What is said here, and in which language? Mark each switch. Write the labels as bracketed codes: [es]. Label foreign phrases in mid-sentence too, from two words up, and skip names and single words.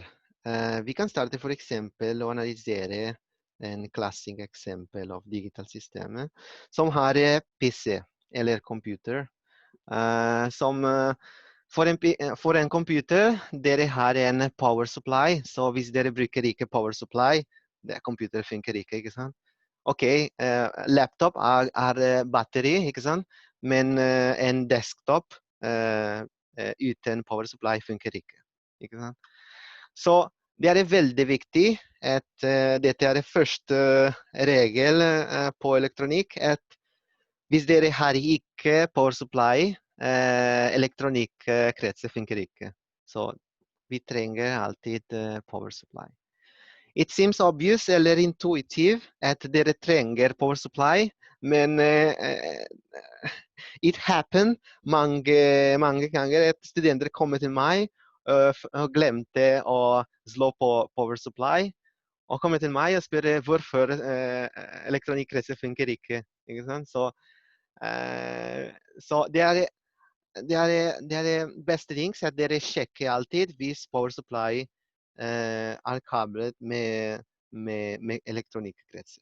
[no] Vi kan starte for eksempel å analysere en klassisk eksempel av digital systemer som har PC eller computer. Som for en computer, dere har en [en] power supply, [no] så hvis dere bruker ikke [en] power supply, [no] computer funker ikke, ikke sant? Ok, laptop er batteri, ikke sant? Men en desktop uten [en] power supply [no] funker ikke. Ikke sant? Så det er veldig viktig at dette er det første regel på elektronikk, at hvis dere har ikke [en] power supply, [no] elektronikkretser funker ikke. Så vi trenger alltid [en] power supply. It seems obvious [no] eller intuitive at dere trenger [en] power supply, [no] men [en] it happened [no] mange ganger at studenter kommer til meg og glemte å slå på [en] power supply, [no] og kommer til meg og spør hvorfor elektronikkretser funker ikke. Ikke sant? Så det er beste ting at dere sjekker alltid hvis [en] power supply [no] er kablet med elektronikkretser.